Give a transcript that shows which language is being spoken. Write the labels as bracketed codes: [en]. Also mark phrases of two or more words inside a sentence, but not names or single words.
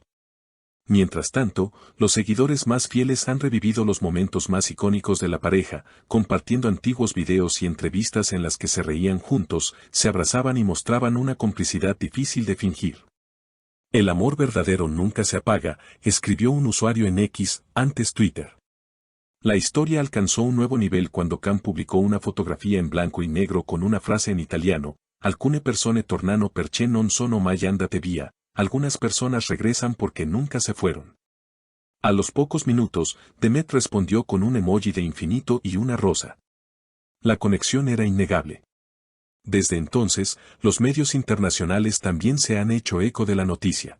[es] Mientras tanto, los seguidores más fieles han revivido los momentos más icónicos de la pareja, compartiendo antiguos videos y entrevistas en las que se reían juntos, se abrazaban y mostraban una complicidad difícil de fingir. El amor verdadero nunca se apaga, escribió un usuario en X, antes Twitter. La historia alcanzó un nuevo nivel cuando Can publicó una fotografía en blanco y negro con una frase en italiano: [it] alcune persone tornano perché non sono mai andate via. [es] Algunas personas regresan porque nunca se fueron. A los pocos minutos, Demet respondió con un emoji de infinito y una rosa. La conexión era innegable. Desde entonces, los medios internacionales también se han hecho eco de la noticia.